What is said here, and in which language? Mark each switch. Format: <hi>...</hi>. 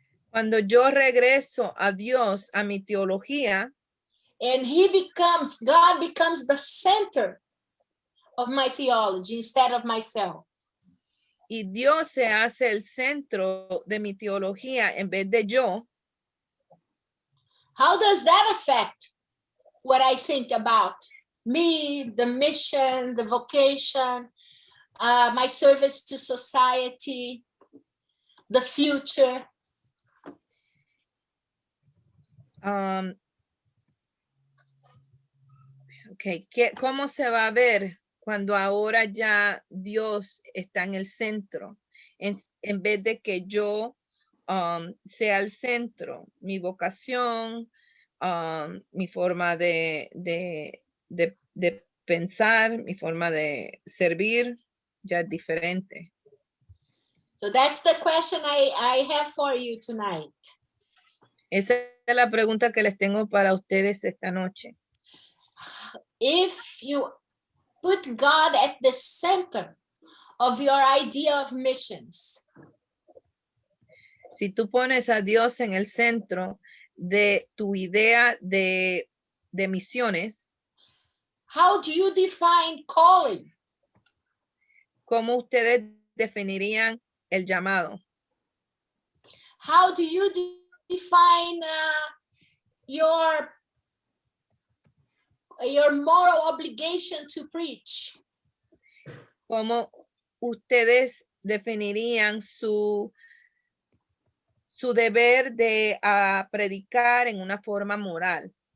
<es>Cuando yo regreso a Dios, a mi teología,</es> <en>and God becomes the center of my theology instead of myself.</en> <es>Y Dios se hace el centro de mi teología en vez de yo.</es> <en>How does that affect what I think about me, the mission, the vocation, my service to society, the future.</en> <es>Okay, ¿cómo se va a ver cuando ahora ya Dios está en el centro? En vez de que yo sea el centro, mi vocación, mi forma de pensar, mi forma de servir, ya es diferente.</es> <en>So that's the question I have for you tonight.</en> <es>Esa es la pregunta que les tengo para ustedes esta noche.</es> <en>If you put God at the center of your idea of missions,</en> <es>Si tú pones a Dios en el centro de tu idea de misiones,</es> <en>how do you define calling?</en> <es>¿cómo ustedes definirían el llamado?</es> <en>How do you define your moral obligation to preach?</en> <es>¿Cómo ustedes definirían su deber de predicar en una forma moral?</es>